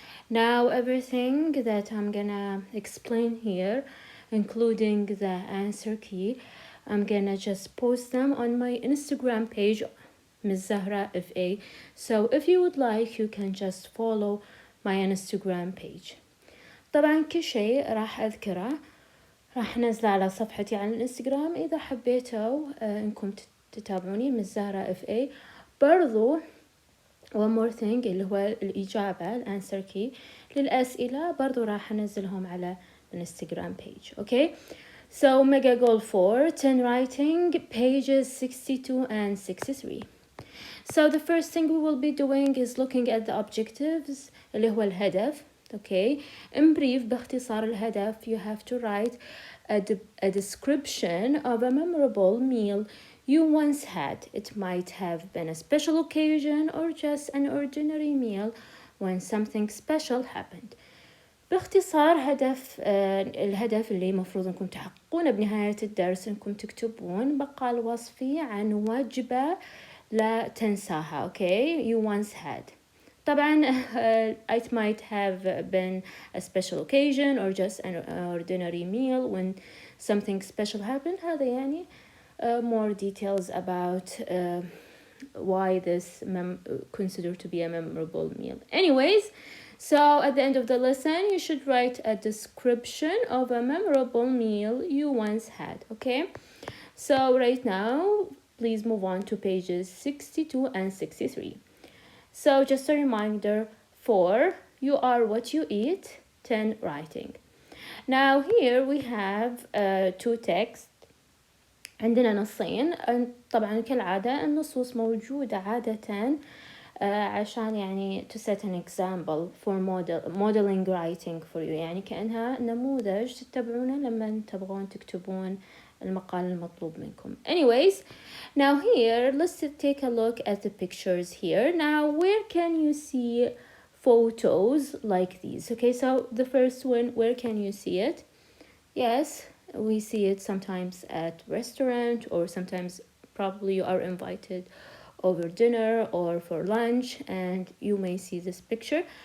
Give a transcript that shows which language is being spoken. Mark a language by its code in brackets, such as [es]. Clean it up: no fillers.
[en] Now everything that I'm gonna explain here, including the answer key, I'm gonna just post them on my Instagram page, Ms. Zahra FA. So if you would like, you can just follow my Instagram page. [ar] طبعا كل شيء راح أذكره راح نزله على صفحتي على الانستقرام إذا حبيتوا إنكم تتابعوني من زهرة FA. برضو [en] one more thing [ar] اللي هو الإجابة الانسر كي للأسئلة برضو راح أنزلهم على الانستغرام page. [en] Okay, so mega goal 4, 10 writing, pages 62 and 63. So the first thing we will be doing is looking at the objectives [ar] اللي هو الهدف. [en] Okay, in brief [ar] باختصار الهدف [en] you have to write a description of a memorable meal you once had. It might have been a special occasion or just an ordinary meal when something special happened. [ar] باختصار الهدف اللي مفروض انكم تحققونه بنهاية الدرس انكم تكتبون مقال وصفي عن وجبة لا تنساها. [en] Okay, you once had. طبعا it might have been a special occasion or just an ordinary meal when something special happened. [ar] هذا يعني [en] more details about why this considered to be a memorable meal. Anyways, so at the end of the lesson you should write a description of a memorable meal you once had. Okay, so right now please move on to pages 62 and 63. So just a reminder, 4, you are what you eat, 10, writing. Now here we have two texts. [ar] عندنا نصين. طبعا كالعادة النصوص موجودة عادة عشان يعني [en] to set an example for modeling writing for you، [ar] يعني كأنها نموذج تتبعونه لما تبغون تكتبون المقال المطلوب منكم. [en] Anyways, now here let's take a look at the pictures here. Now where can you see photos like these? Okay, so the first one, where can you see it? Yes, we see it sometimes at restaurant, or sometimes probably you are invited over dinner or for lunch and you may see this picture.